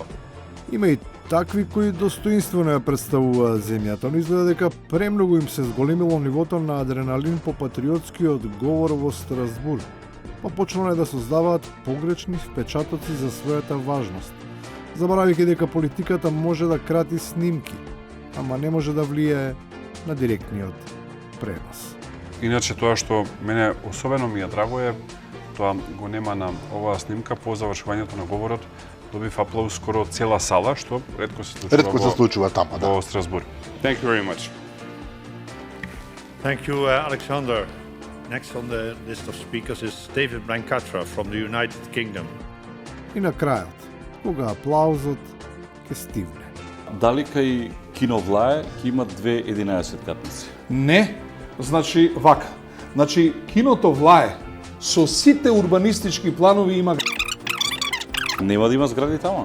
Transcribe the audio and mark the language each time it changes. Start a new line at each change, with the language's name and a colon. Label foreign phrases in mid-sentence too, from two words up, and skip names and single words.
Macedonian: Има и такви кои достоинствено ја представуваат земјата, но изгледа дека премногу им се зголемило нивото на адреналин по патриотскиот говор во Страсбург, па почнале да создаваат погрешни впечатоци за својата важност, заборавајќи дека политиката може да крати снимки, ама не може да влијае на директниот пренос. Иначе тоа што мене особено ми ја драго е, тоа го нема на оваа снимка, по завршувањето на говорот добив аплауз скоро цела сала, што ретко се случува тама, во Страсбург.
English: Thank you very much. Thank you, Alexander. Next on the list of speakers is David Brancatra from the United Kingdom.
Macedonian: И на крајот, кога аплаузот ќе стигне. Дали кај Кино Влае ќе имат 2 катници? Не, значи вака. Значи киното Влае со сите урбанистички планови има... Нема да има згради тама.